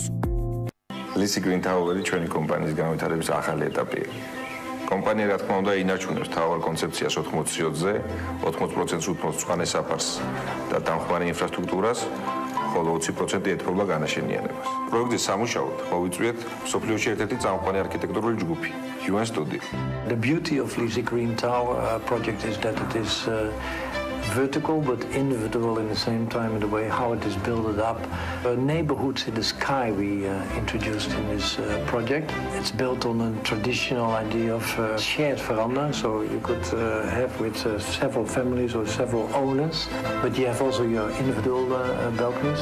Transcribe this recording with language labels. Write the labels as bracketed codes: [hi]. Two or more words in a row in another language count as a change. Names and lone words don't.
[ka] ლისი გრინ ტაუერი ჩვენი კომპანიის განვითარების ახალი ეტაპია. კომპანია რა თქმა უნდა ინარჩუნებს თავარ კონცეფციას 80-ზე, 80% უთმობს მწვანე საფარს და დამხმარე ინფრასტრუქტურას, ხოლო 20% ეთმობა განაშენიანებას. პროექტის სამუშაოდ მოვიწვიეთ მსოფლიოში ერთ-ერთი წამყვანი არქიტექტურული ჯგუფი, UN Studio. [en] The beauty of Lisi Green Tower project is that it is vertical but individual in the same time in the way how it is built up. Neighborhoods in the sky we introduced in this project. It's built on a traditional idea of shared veranda, so you could have with several families or several owners, but you have also your individual balconies.